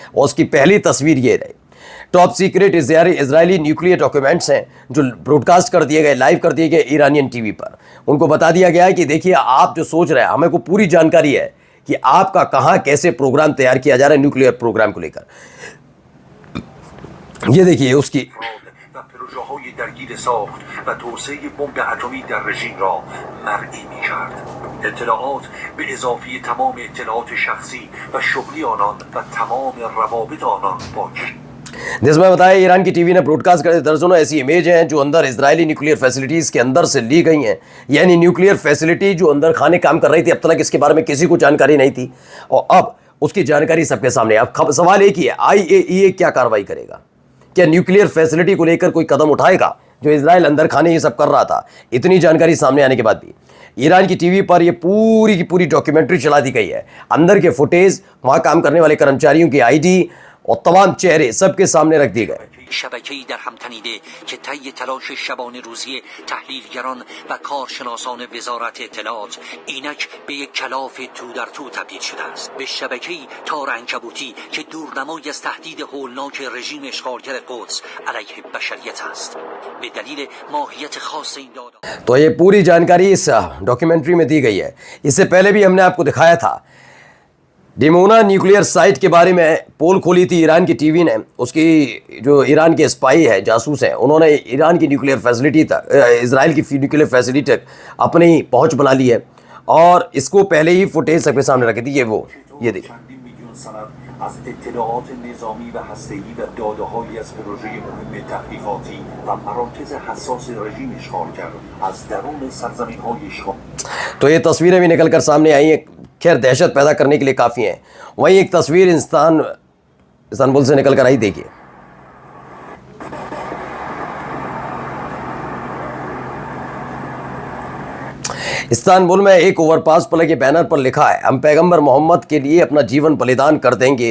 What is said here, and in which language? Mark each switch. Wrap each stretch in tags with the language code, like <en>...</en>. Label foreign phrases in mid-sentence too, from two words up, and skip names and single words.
<hi>और उसकी पहली तस्वीर ये रही।</hi> <en>top secret Israeli nuclear documents</en> <hi>हैं जो ब्रॉडकास्ट कर दिए गए, लाइव कर दिए गए</hi> <en>Iranian TV</en> <hi>पर। उनको बता दिया गया है कि देखिए, आप जो सोच रहे हैं, हमें को पूरी जानकारी है कि आपका कहां कैसे प्रोग्राम तैयार किया जा रहा है</hi> <en>nuclear program</en> <hi>को लेकर। ये देखिए उसकी</hi> <fa>پروژه‌های درگیر ساخت و توسعه بمب اتمی در رژیم را مرئی می‌کرد. اطلاعات به اضافه تمام اطلاعات شخصی و شغلی آنان و تمام روابط آنان با</fa> <hi>जिसमें बताया ईरान की टीवी ने ब्रॉडकास्ट करे दर्जनों ऐसी इमेज हैं जो अंदर इजरायली</hi> <en>nuclear facilities</en> <hi>के अंदर से ली गई हैं। यानी</hi> <en>nuclear facility</en> <hi>जो अंदर खाने काम कर रही थी, अब तक इसके बारे में किसी को जानकारी नहीं थी, और अब उसकी जानकारी सबके सामने। अब सवाल एक ही है, IAEA क्या कार्रवाई करेगा? क्या</hi> <en>nuclear facility</en> <hi>को लेकर कोई कदम उठाएगा? जो इजराइल अंदर खाने ये सब कर रहा था, इतनी जानकारी सामने आने के बाद भी ईरान की टीवी पर ये पूरी की पूरी डॉक्यूमेंट्री चला दी गई है। अंदर के फुटेज, वहाँ काम करने वाले कर्मचारियों की ID और तमाम चेहरे सबके सामने रख दिए गए।</hi> <fa>شبکه‌ای در هم تنیده که طی تلاش شبانه روزی تحلیلگران و کارشناسان وزارت اطلاعات اینک به یک کلاف تو در تو تبدیل شده است. به شبکه‌ای تار عنکبوتی که دورنمای از تهدید هولناک رژیم اشغالگر قدس علیه بشریت است. به دلیل ماهیت خاص این داده</fa> <hi>तो ये पूरी जानकारी इस डॉक्यूमेंट्री में दी गई है। इससे पहले भी हमने आपको दिखाया था, डिमोना</hi> <en>nuclear site</en> <hi>के बारे में पोल खोली थी ईरान की टीवी ने। उसकी जो ईरान के स्पाई है, जासूस हैं, उन्होंने ईरान की</hi> <en>nuclear facility</en> <hi>तक, इजराइल की</hi> <en>nuclear facility</en> <hi>तक अपनी पहुंच बना ली है, और इसको पहले ही फुटेज सबके सामने रखी थी। ये देखिए</hi> <fa>از اطلاعات نظامی و هسته‌ای و داده‌هایی از پروژه مهم تحقیقاتی و مراکز حساس رژیم اشغالگر از درون سرزمین‌های اشغال.</fa> <hi>तो ये तस्वीरें भी निकल कर सामने आई हैं, खैर दहशत पैदा करने के लिए काफ़ी हैं। वहीं एक तस्वीर इस्तांबुल से निकल कर आई, देखिए। इस्तांबुल में एक ओवरपास पर लगे बैनर पर लिखा है, हम पैगंबर मोहम्मद के लिए अपना जीवन बलिदान कर देंगे।</hi>